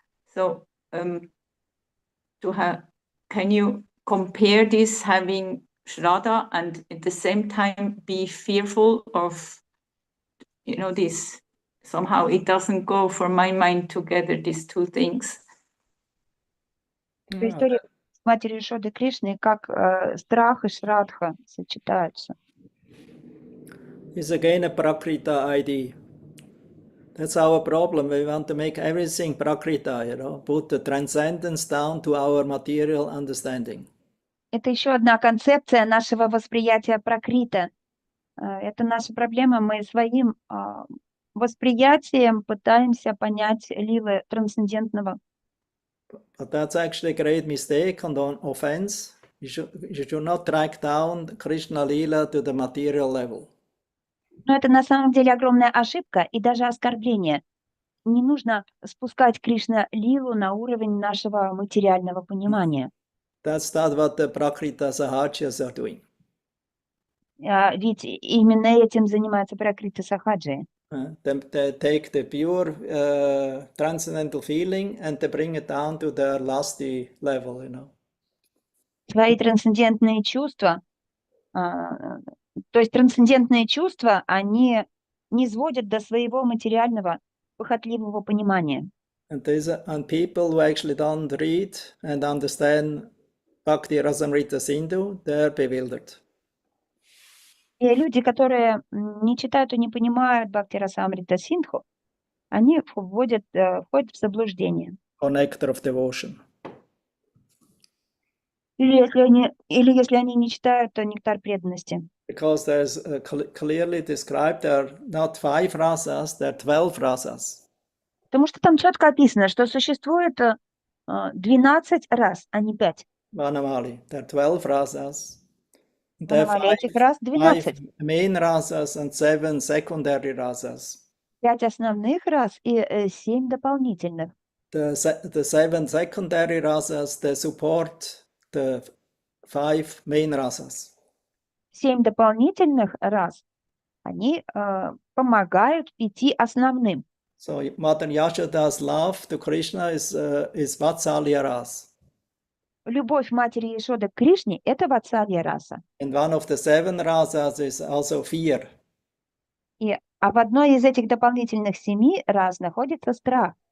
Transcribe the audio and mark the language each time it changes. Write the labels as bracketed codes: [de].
[en] So can you compare this, having Shraddha and at the same time be fearful of, this? Somehow it doesn't go for my mind together, these two things. [ru] история с матерью Йашоды Кришны, как страх и Шрадха сочетаются. [en] It's again a Prakrita idea. That's our problem. We want to make everything Prakrita, put the transcendence down to our material understanding. [ru] Это еще одна концепция нашего восприятия пракрита. Это наша проблема. Мы своим восприятием пытаемся понять лилы трансцендентного. [en] But that's actually a great mistake and an offense. You should not drag down Krishna Lila to the material level. [ru] Но это на самом деле огромная ошибка и даже оскорбление. Не нужно спускать Кришна Лилу на уровень нашего материального понимания. [en] That's not what the Prakrita Sahajas are doing. [ru] Ведь именно этим занимаются пракрита сахаджи. [en] They take the pure transcendental feeling and they bring it down to their lusty level, [ru] Свои трансцендентные чувства, то есть трансцендентные чувства, они низводят до своего материального, похотливого понимания. [en] And people who actually don't read and understand Bhakti Rasamrita Sindhu, they're bewildered. [ru] И люди, которые не читают и не понимают Бхакти Расамрита Синдху, они входят в заблуждение. [en] Or nectar of devotion. [ru] Или если они не читают, то нектар преданности. [en] Because there's clearly described there are not 5 rasas, there are 12 rasas. [ru] Потому что там четко описано, что существует 12 рас, а не 5. [en] Vanamali, there are 12 rasas. [ru] Vanamali, этих рас 12. [en] 5 main rasas and 7 secondary rasas. [ru] 5 основных рас и 7 дополнительных. [en] The 7 secondary rasas, they support the 5 main rasas. [ru] 7 дополнительных рас, они помогают 5 основным. [en] So Mother Yashoda's love to Krishna is Vatsalya ras. [ru] Любовь матери Яшоды к Кришне – это ватсалья раса. [en] And one of the 7 rasas is also fear. [ru] А в одной из этих дополнительных 7 рас находится страх.